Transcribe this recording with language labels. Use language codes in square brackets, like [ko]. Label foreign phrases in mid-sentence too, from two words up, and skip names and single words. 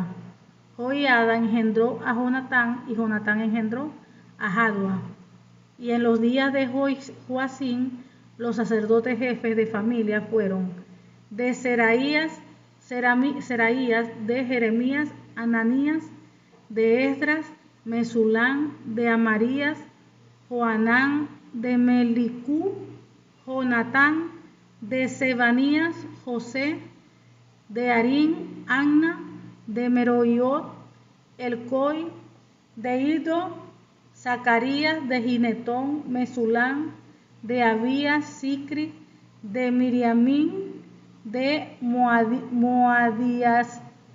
[es] Joiada engendró a Jonatán, y Jonatán engendró a Jadua. Y en los días de Joacín, los sacerdotes jefes de familia fueron de Seraías, de Jeremías, Ananías, de Esdras, Mesulán, de Amarías, Joanán, de Melicú, Jonatán, de Sebanías, José, de Arín, Anna, de Meroiot, Elcoi, de Ido, Zacarías, de Ginetón, Mesulán, de Abías, Sicri, de Miriamín, de Moadías,